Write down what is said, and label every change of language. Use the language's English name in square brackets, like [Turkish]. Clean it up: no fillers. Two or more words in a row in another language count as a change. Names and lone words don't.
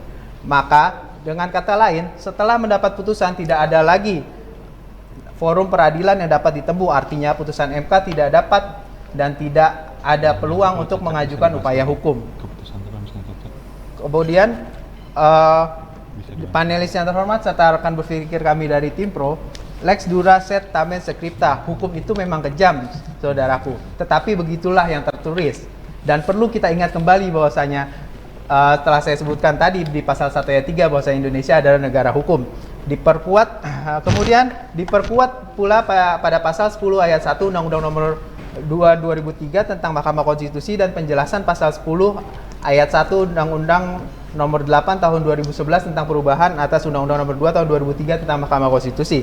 [Indonesian] Maka dengan kata lain, setelah mendapat putusan tidak ada lagi forum peradilan yang dapat ditempuh, artinya putusan MK tidak dapat dan tidak ada peluang untuk mengajukan upaya hukum. Kemudian panelis yang terhormat serta rekan berpikir kami dari tim Pro, [Latin] lex dura sed tamen scripta, [Indonesian] hukum itu memang kejam, saudaraku, tetapi begitulah yang tertulis. Dan perlu kita ingat kembali bahwasanya telah saya sebutkan tadi di pasal 1 ayat 3 bahwasanya Indonesia adalah negara hukum. Kemudian diperkuat pula pada pasal 10 ayat 1 Undang-Undang Nomor 2 2003 tentang Mahkamah Konstitusi dan penjelasan pasal 10 ayat 1 Undang-Undang nomor 8 tahun 2011 tentang perubahan atas Undang-Undang nomor 2 tahun 2003 tentang Mahkamah Konstitusi.